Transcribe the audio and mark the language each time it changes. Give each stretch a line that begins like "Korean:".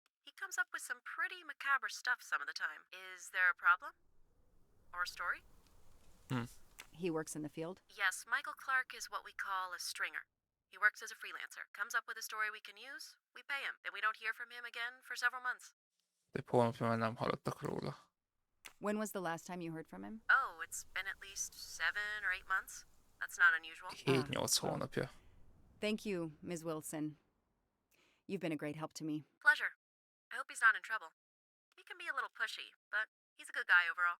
English: He comes up with some pretty macabre stuff some of the time. Is there a problem? Or a story? He works in the field? Yes, Michael Clark is what we call a stringer. He works as a freelancer, comes up with a story we can use, we pay him, then we don't hear from him again for several months.
Hungarian: Több hónapja már nem hallottak róla.
English: When was the last time you heard from him? Oh, it's been at least 7 or 8 months. That's not unusual.
Hungarian: 7-8 hónapja.
English: Thank you, Ms. Wilson. You've been a great help to me. Pleasure. I hope he's not in trouble. He can be a little pushy, but he's a good guy overall.